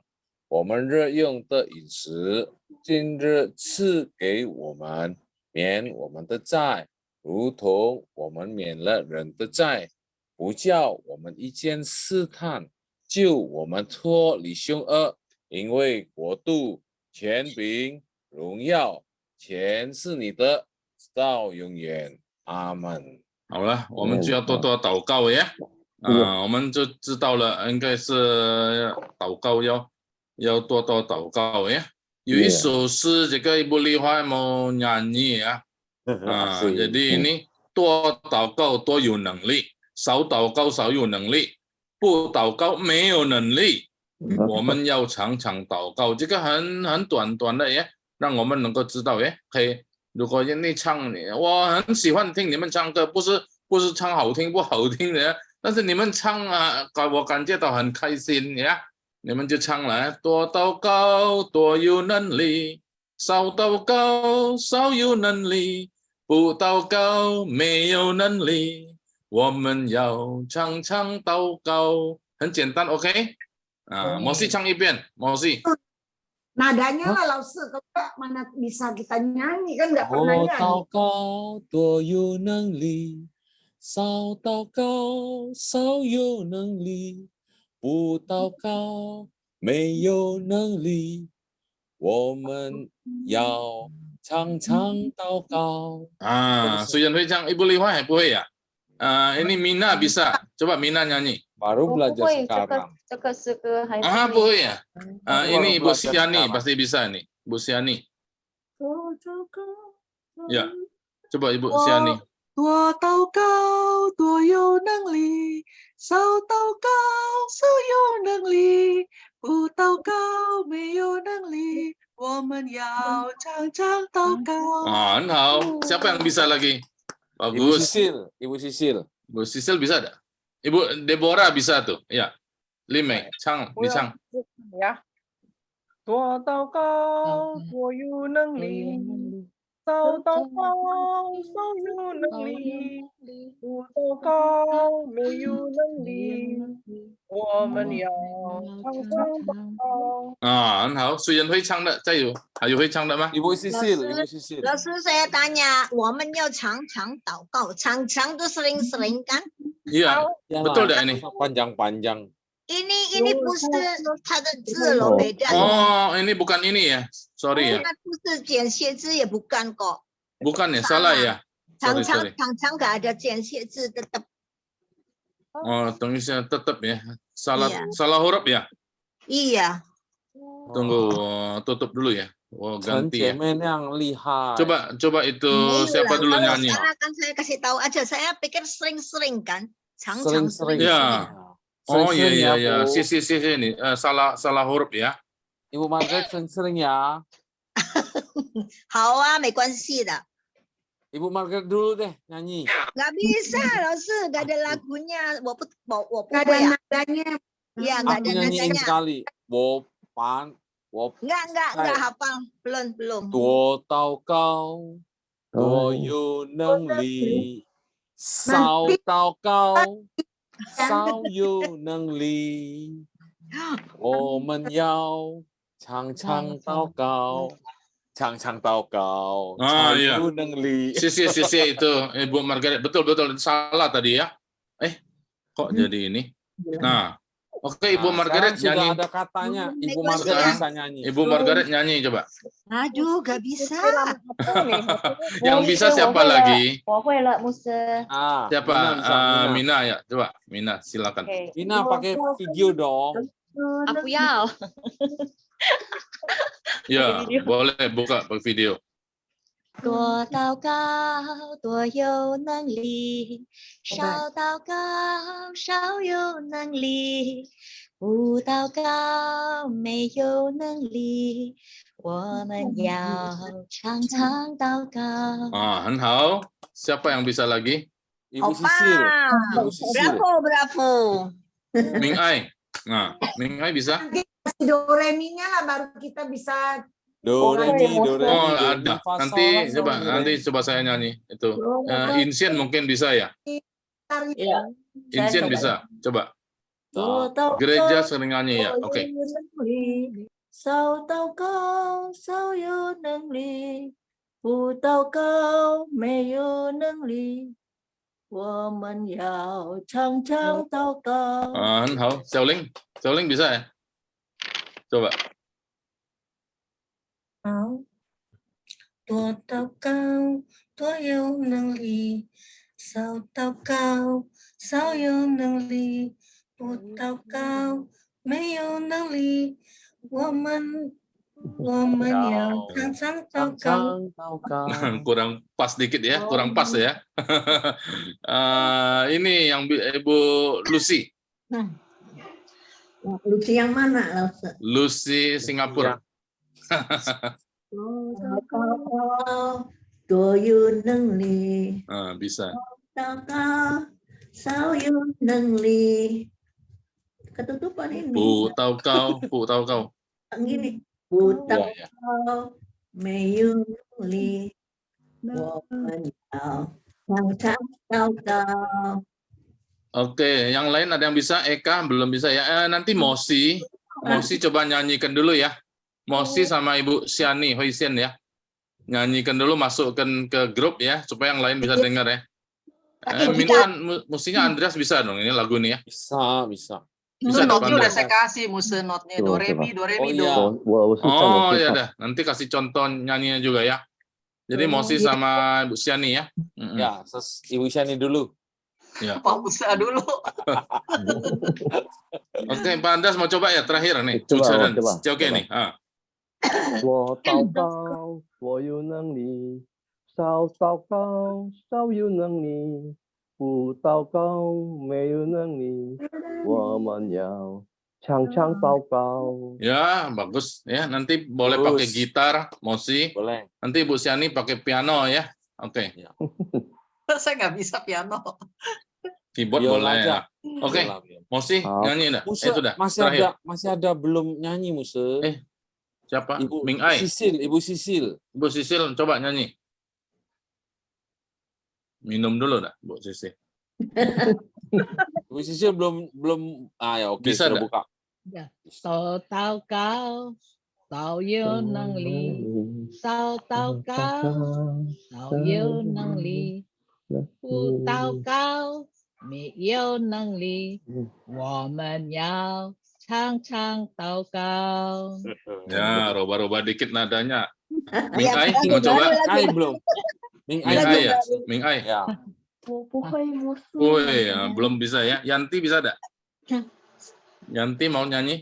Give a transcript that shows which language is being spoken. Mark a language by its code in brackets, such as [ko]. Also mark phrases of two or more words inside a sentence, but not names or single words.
[zh] 我们日用的饮食，今日赐给我们，免我们的债，如同我们免了人的债，不叫我们遇见试探，救我们脱离凶恶，因为国度、权柄、荣耀全是你的，到永远。阿门。好了，我们就要多多祷告呀。我们就知道了，应该是祷告要多多祷告呀。有一首诗，这个 [id] Ibu Liha mau nyanyi ya. Jadi ini [zh] 多祷告多有能力，少祷告少有能力，不祷告没有能力。我们要常常祷告，这个很短的耶，让我们能够知道耶。可以，如果你唱，我很喜欢听你们唱歌，不是唱好听不好听的，但是你们唱我感觉到很开心呀。你们就唱了，多祷告多有能力，少祷告少有能力，不祷告没有能力。我们要常常祷告，很简单 ，OK？ Mosi 唱一遍 ，Mosi。 [id] Nadanya lah Laus, mana bisa kita nyanyi kan nggak pernah nyanyi. [zh] 祷告多有能力，少祷告少有能力，不祷告没有能力。我们要常常祷告。虽然会唱，Ibu Liha还不会呀。 [id] ini Mina bisa, coba Mina nyanyi. Baru belajar sekarang. [zh] 这个诗歌还不会呀。 [id] ini Ibu Siani pasti bisa nih, Ibu Siani. Ya, coba Ibu Siani. [zh] 多祷告多有能力，少祷告少有能力，不祷告没有能力。我们要常常祷告。 [id] 很好，siapa yang bisa lagi? Bagus. Ibu Sisil bisa ada? Ibu Deborah bisa tuh, ya. [zh] Lime,你唱。呀，多祷告多有能力，少祷告少有能力，不祷告没有能力。我们要常常祷告。很好，虽然会唱的，再有还有会唱的吗？ [id] Ibu Sisil。老师 saya tanya, [zh] 我们要常常祷告，常常都 [id] sering-sering kan? Iya, betul dah ini. Panjang-panjang. [zh] ini 不是它的字咯， [id] beda loh. Oh, ini bukan ini ya. Sorry ya. [zh] 它不是简写字也 [id] bukan kok. Bukan ya, salah ya. Sorry, sorry. 常常 nggak ada 简写字 tetap. Oh, tulisnya tetap ya. Salah Iya. salah huruf ya. Iya. Tunggu, tutup dulu ya. Oh, ganti ya. [zh] 陈姐妹那样厉害。 [id] Coba itu Iya siapa lah, dulu kalau nyanyi? sekarang kan saya kasih tahu aja, saya pikir sering-sering kan. Sering-sering. Sering-sering. Ya. Oh iya Sering-sering iya ya, iya. Bu. Si ini salah huruf ya. Ibu Margaret sering-sering ya. 好啊，没关系的。 Ibu Margaret dulu deh nyanyi. Nggak bisa, Laus, nggak ada lagunya. [zh] 我不 [id] Nggak [zh] 会 [id] ada [zh] 啊。 [id] nadanya. Iya, nggak Aku ada nyanyiin nadanya. sekali. Wo Nggak hafal. Belum. [zh] 多祷告，多有能力，少祷告，少有能力。我们要常常祷告，常常祷告， Ah 才 [id] iya. [zh] 有能力。 [id] Sisi itu Ibu Margaret betul salah tadi ya. Kok jadi ini? Nah, oke Ibu Nah, Margaret sekarang nyanyi. sudah ada katanya. Ibu Bagus Margaret ya. bisa nyanyi. Ibu Margaret nyanyi coba. Aduh, nggak bisa. Yang bisa siapa lagi? [zh] 我会了，牧师。 Ah, [id] Siapa? Mina bisa, Mina. Mina ya. Coba Mina silakan. Mina pakai video dong. [zh] 啊，不要。 [id] Ya, boleh buka video. [zh] 多祷告，多有能力；少祷告，少有能力；不祷告，没有能力。我们要常常祷告。 Ah, 很好. [id] Siapa yang bisa lagi? Ibu Sisil. Ibu Sisil. Bravo. Ming Ai. Nah, Ming Ai bisa? Nanti kasih do re mi-nya lah baru kita bisa. Do re mi, do re mi. Oh, do mi, ada. fa, Nanti sol, la, do, re. nanti coba saya nyanyi itu. Insien mungkin bisa ya? Iya. Insien bisa. Coba. [zh] 多祷告 [id] Gereja sering nyanyi ya. [zh] 多 [id] Oke. [zh] 有能力，少祷告少有能力，不祷告没有能力。我们要常常祷告。 [id] 很好. Xiao Ling bisa ya? Coba. [zh] 好，多祷告，多有能力；少祷告，少有能力；不祷告，没有能力。我们要常常祷告。 [id] Kurang pas dikit ya, kurang pas ya. Ini yang Ibu Lucy. Lucy yang mana? Lucy Singapura. 多有能力， Bisa. [zh] 祷告少有能力。 [id] Ketutupan ini. Bu tahu kau. Gini. Bu tahu Ya, ya. kau, [zh] 没有能力，我们要常常祷告。 [id] Oke, yang lain ada yang bisa? Eka belum bisa ya. Nanti Mosi coba nyanyikan dulu ya. Mosi sama Ibu Siani Hoisien ya. Nyanyikan dulu, masukkan ke grup ya, supaya yang lain bisa dengar ya. Musiknya Andreas bisa dong ini lagu ini ya. Bisa. Bisa Itu ada notnya udah Andreas. saya kasih, Muse notnya do re mi do. Oh ya dah, nanti kasih contoh nyanyinya juga ya. Jadi Mosi sama Ibu Siani ya. Ya, Ibu Siani dulu. Ya. Pak Musa dulu. Oke, Pak Andreas mau coba ya terakhir nih. Coba. Oke nih. [zh] 我祷告，我有能力；少祷告，少有能力；不祷告，没有能力。我们要常常祷告。 [id] Ya, bagus ya. Nanti boleh pakai gitar, Mosi. Boleh. Nanti Bu Siani pakai piano ya. Oke. Saya nggak bisa piano. Keyboard Biola boleh. aja. Oke. Mosi nyanyi enggak? Muse, Itu dah. masih ada belum nyanyi Muse. Siapa? Ibu Ming Ai. Ibu Sisil. Bu Sisil coba nyanyi. Minum dulu dah, Bu Sisil. Ibu Sisil belum ya oke, Bisa sudah dah. buka. [zh] 少祷告，少有能力；少祷告，少有能力；不祷告， 没有能力，我们要常常祷告。 [id] Ya, roba-roba dikit nadanya. Ming Ya, Ai, lagu mau baru, coba? lagu Ai baru. belum. Ming Ai Ming Lagu Ai belum. ya? baru. Ming Ai. Ya. [zh] 我不会魔术。 [id] Woi, ya, belum bisa ya. Yanti bisa ada? Yanti mau nyanyi?